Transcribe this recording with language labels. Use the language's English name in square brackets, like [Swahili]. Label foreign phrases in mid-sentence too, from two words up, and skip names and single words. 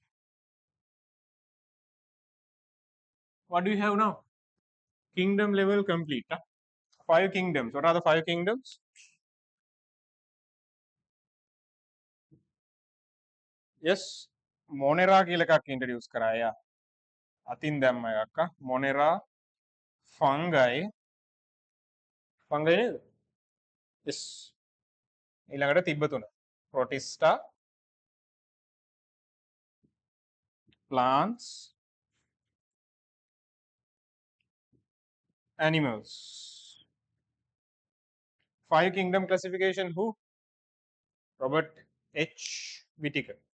[English] What do you have now? Kingdom level complete. 5 kingdoms. What are the 5 kingdoms? Yes, Monera [Sinhala] කියලා එකක් introduce කරා. [English] Yeah. [Sinhala] අතින් දැම්ම එකක්. [English] Monera fungi. Fungi නේද? Yes. [Sinhala] ඊළඟට තිබ්බ තුන. [English] Protista, plants, animals. 5 kingdom classification who? Robert H. Whittaker.